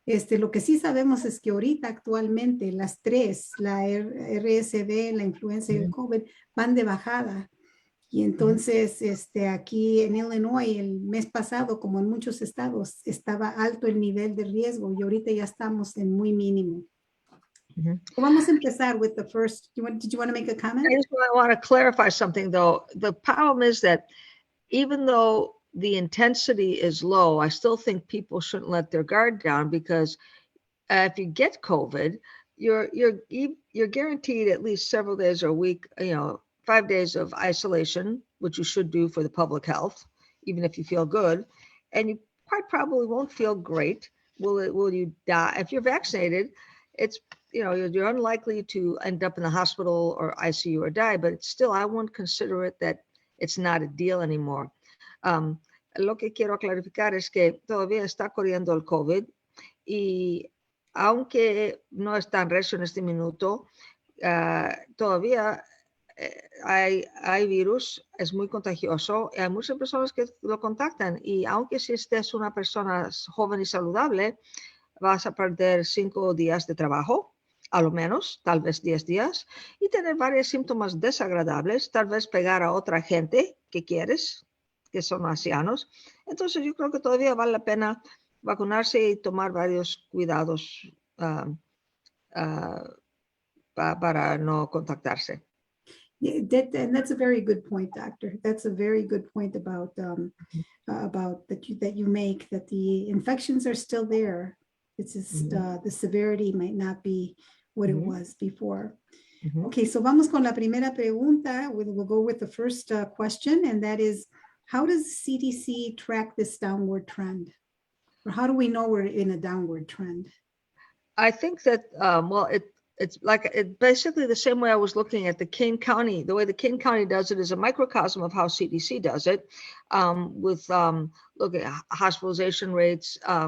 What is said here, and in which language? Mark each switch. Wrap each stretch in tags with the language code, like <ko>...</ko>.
<es>Lo que sí sabemos es que ahorita actualmente las 3, la RSV, la influenza y el COVID, van de bajada. Y entonces aquí en Illinois el mes pasado, como en muchos estados, estaba alto el nivel de riesgo y ahorita ya estamos en muy mínimo. Vamos a empezar</es> <en>with the first. Did you want to make a comment? I want to clarify something, though. The problem is that even though the intensity is low, I still think people shouldn't let their guard down, because if you get COVID, you're guaranteed at least several days or a week, 5 days of isolation, which you should do for the public health, even if you feel good, and you quite probably won't feel great. Will you die? If you're vaccinated, it's you're unlikely to end up in the hospital or ICU or die, but it's still, I won't consider it that it's not a deal anymore.</en> <es>Lo que quiero clarificar es que todavía está corriendo el COVID y aunque no es tan recio en este minuto, todavía hay virus, es muy contagioso, y hay muchas personas que lo contactan, y aunque si estés una persona joven y saludable, vas a perder 5 días de trabajo, a lo menos, tal vez 10 días, y tener varios síntomas desagradables, tal vez pegar a otra gente que quieres, que son ancianos. Entonces yo creo que todavía vale la pena vacunarse y tomar varios cuidados para no contactarse.</es> <en>Yeah, and that's a very good point, Doctor. That's a very good point about that you make, that the infections are still there. It's just the severity might not be what it was before. Okay, so</en> <es>vamos con la primera pregunta.</es> <en>We'll go with the first question, and that is, how does CDC track this downward trend? Or how do we know we're in a downward trend? I think that, it's basically the same way I was looking at the Kane County. The way the Kane County does it is a microcosm of how CDC does it, with look at hospitalization rates,</en>